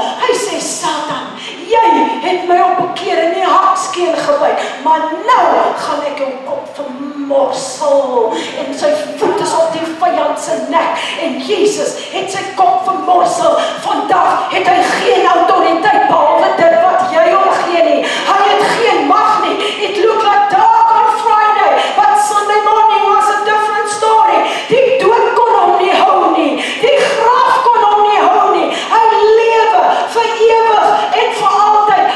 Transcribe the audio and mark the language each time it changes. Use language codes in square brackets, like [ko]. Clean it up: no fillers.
[af] Hy sê, Satan, jy het my op 'n keer in die hakskeen gebyt, maar nou gaan ek jou kop vermorsel. En sy voet is op die vyand se nek. En Jesus het sy kop vermorsel. Vandag het hy geen autoriteit behalwe dit wat jy hom gee nie. Hy het geen mag nie. [en] It looked like dark on Friday, but Sunday morning was a different story. [af] Die dood kon hom nie hou nie. Die graf kon hom nie hou nie. Hy lewe vir ewig en vir altyd.